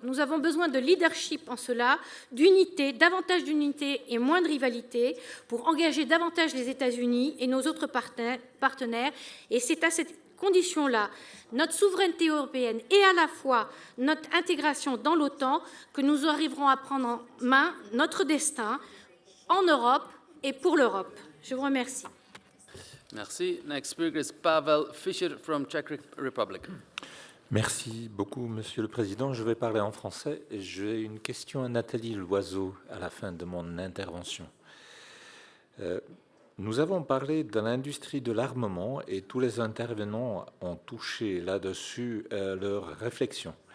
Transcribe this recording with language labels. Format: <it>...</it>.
<fr>Nous avons besoin de leadership en cela, d'unité, davantage d'unité et moins de rivalité pour engager davantage les États-Unis et nos autres partenaires. Et c'est à cette condition-là, notre souveraineté européenne et à la fois notre intégration dans l'OTAN, que nous arriverons à prendre en main notre destin en Europe et pour l'Europe. Je vous remercie. Merci.</fr> <en>Next speaker is Pavel Fischer from Czech Republic.</en> <fr>Merci beaucoup, Monsieur le Président. Je vais parler en français. J'ai une question à Nathalie Loiseau à la fin de mon intervention. Nous avons parlé de l'industrie de l'armement et tous les intervenants ont touché là-dessus leurs réflexions.</fr>